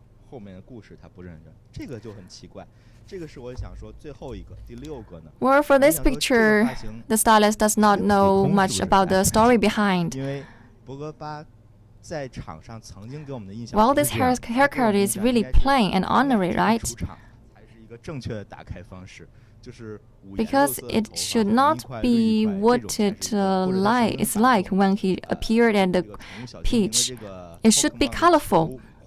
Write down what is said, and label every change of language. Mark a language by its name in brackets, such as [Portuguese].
[Chinese] 后面的故事他不认真，这个就很奇怪。这个是我想说最后一个第6个呢。 [English] Well, for this picture, the stylist does not know much about the story behind. [Chinese] 因为博格巴在场上曾经给我们的印象 [English] Well, this haircut is really plain and ordinary, right? [Chinese] 才是一个正确的打开方式。 [English] Because it should not be what it's like when he appeared at the pitch. It should be colorful.